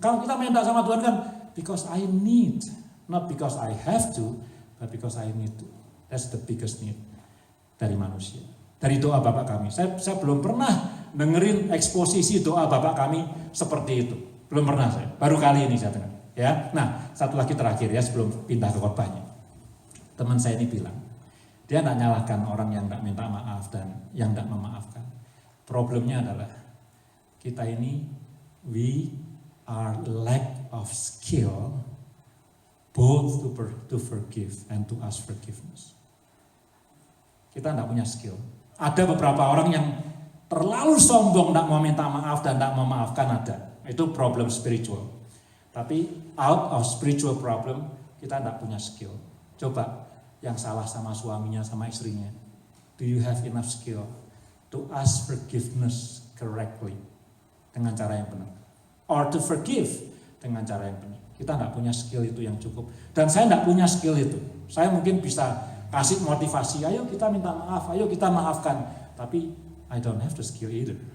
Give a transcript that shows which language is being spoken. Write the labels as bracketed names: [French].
[Indonesian] Kalau kita minta sama Tuhan kan, [English] because I need, not because I have to, but because I need to. That's the biggest need [Indonesian] dari manusia. Dari doa Bapak kami. Saya belum pernah dengerin eksposisi doa Bapak kami seperti itu. Belum pernah saya. Baru kali ini saya dengar. Ya. Nah, satu lagi terakhir ya sebelum pindah ke khotbahnya. Teman saya ini bilang, dia tidak nyalahkan orang yang tidak minta maaf dan yang tidak memaafkan. Problemnya adalah kita ini [English] we are lack of skill both to forgive and to ask forgiveness. [Indonesian] Kita tidak punya skill. Ada beberapa orang yang terlalu sombong, tidak mau minta maaf dan tidak memaafkan ada. Itu problem spiritual. Tapi [English] out of spiritual problem, [Indonesian] kita tidak punya skill. Coba yang salah sama suaminya, sama istrinya. [English] Do you have enough skill to ask forgiveness correctly? [Indonesian] Dengan cara yang benar. [English] Or to forgive [Indonesian] dengan cara yang benar. Kita tidak punya skill itu yang cukup. Dan saya tidak punya skill itu. Saya mungkin bisa kasih motivasi, ayo kita minta maaf, ayo kita maafkan. Tapi [English] I don't have the skill either.